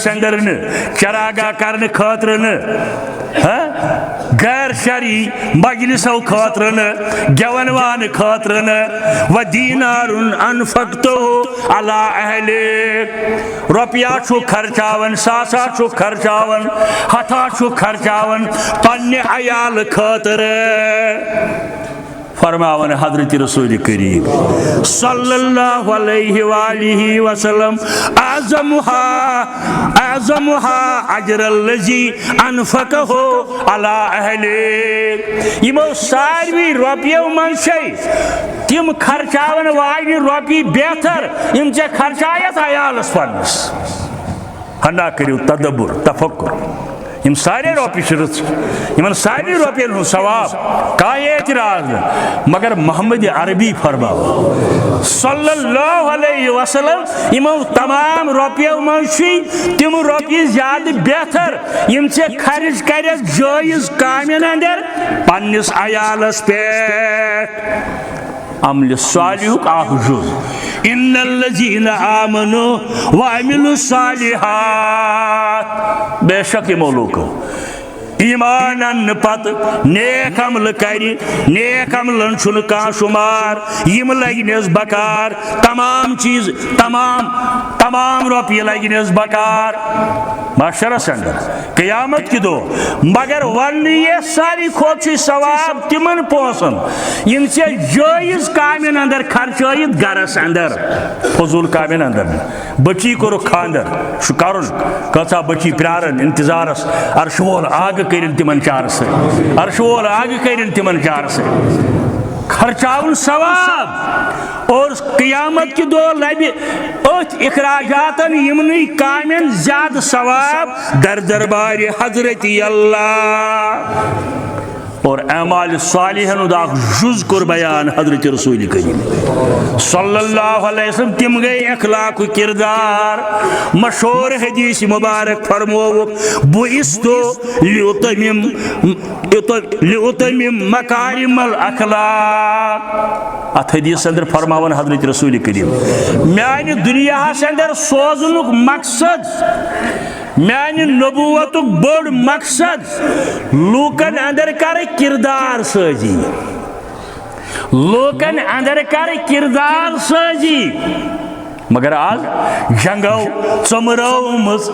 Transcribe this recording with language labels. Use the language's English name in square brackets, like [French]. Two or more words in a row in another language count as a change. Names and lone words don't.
[Kashmiri] اندر نہٕ چراگاہ کرنہٕ خٲطرٕ نہٕ غیر شرعی مجلسو خاطر نہ گیون وان خاطر نہ [Arabic] ودینار انفقتہ علی اہلک [Kashmiri] رۄپیہ چھُ خرچاون ساسا چھُ خرچاون ہتھا چھُ خرچاون پننہِ عیال خاطر فرماون حضرت رسول کریم [Arabic] صلی اللہ علیہ وآلہ وسلم اعظمها اجر الذی انفقہ علی اہلک [Kashmiri] یمو ساروی رۄپیو منٛز چھے تم خرچاون واجنہِ رۄپیہِ بہتر یم ژےٚ خرچایتھ عیالس پننس ہنا کٔرِو تدبر تفکر یم سارے رۄپیہِ چھِ رٕژ یمن سارے رۄپین ہُنٛد ثواب کانٛہہ اعتراض نہٕ مگر محمد عربی فرماو [Arabic] صلی اللہ علیہ وسلم [Kashmiri] یمو تمام رۄپیو منٛز چھُے تم رۄپیہِ زیادٕ بہتر یم ژےٚ خرچ کرکھ جٲیز کامین اندر پننس عیالس پٮ۪ٹھ عمل صالحُک اکھ جُز [Arabic] ان الذین آمنوا وعملوا الصالحات [Kashmiri] بے شک یمو لوکو ایمان ان پتہ نیک عمل کری نیک عملن چھُنہٕ کانٛہہ شمار یم لگنس بکار تمام چیز تمام رۄپیہِ لگنس بکار معاشرس اندر [Urdu] قیامت کی [Kashmiri] دۄہ مگر وننہٕ یہ ساری کھۄتہٕ چھُ ثواب تمن پونسن یم ژےٚ جٲیز کامین اندر خرچٲیِتھ گرس اندر فضوٗل کامین اندر بچی کوٚرُکھ خاندر چھُ کرُن کۭژاہ بچی پیارن انتظارس عرشہٕ وول آگہٕ کٔرِنۍ تمن چارٕ سۭتۍ عرشہٕ وول آگہٕ کٔرِنۍ تمن چارٕ سۭتۍ خرچاون [Urdu] ثواب اور قیامت کی دو [Kashmiri] لبہِ اتھ اخراجاتن یمنٕے کامین زیادٕ ثواب در دربار حضرت اللہ اور اعمال صالحن ہُنٛد اکھ جُز کوٚر بیان حضرت رسول کریم [Arabic] صلی اللہ علیہ وسلم [Kashmiri] تم گئی اخلاق کردار مشہور حدیث مبارک فرمووُکھ بُعِثْتُ [Arabic] لِأُتَمِّمَ مَكَارِمَ الْأَخْلَاقِ [Kashmiri] ات حدیث اندر فرماون حضرت رسول کریم میانہِ دُنیاہس اندر سوزنُک مقصد میانہِ نبوتُک بوٚڑ مقصد لوٗکن اندر کرِ کردار سٲزی لوٗکن اندر کرِ کردار سٲزی مگر آز جنگو ژٔمرٲومٕژ